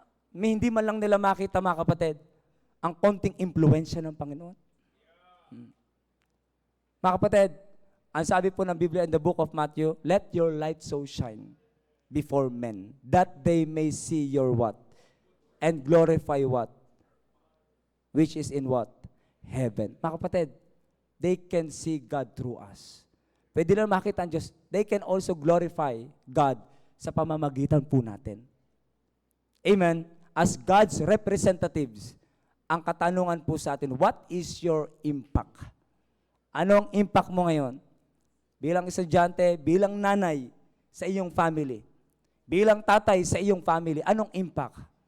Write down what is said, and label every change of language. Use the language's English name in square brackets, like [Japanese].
[Filipino] May hindi man lang nila makita, mga kapatid, ang konting impluensya ng Panginoon. Mga kapatid, ang sabi po ng Biblia [English] in the book of Matthew, let your light so shine before men, that they may see your what? And glorify what? Which is in what? Heaven. [Filipino] Mga kapatid, [English] they can see God through us. [Filipino] Pwede lang makita ang Diyos. [English] They can also glorify God [Filipino] sa pamamagitan po natin. [English] Amen? As God's representatives, [Filipino] ang katanungan po sa atin, [English] what is your impact? [Filipino] Ano ang impact mo ngayon? Bilang estudyante, bilang nanay sa iyong family, bilang tatay sa iyong family, anong impact?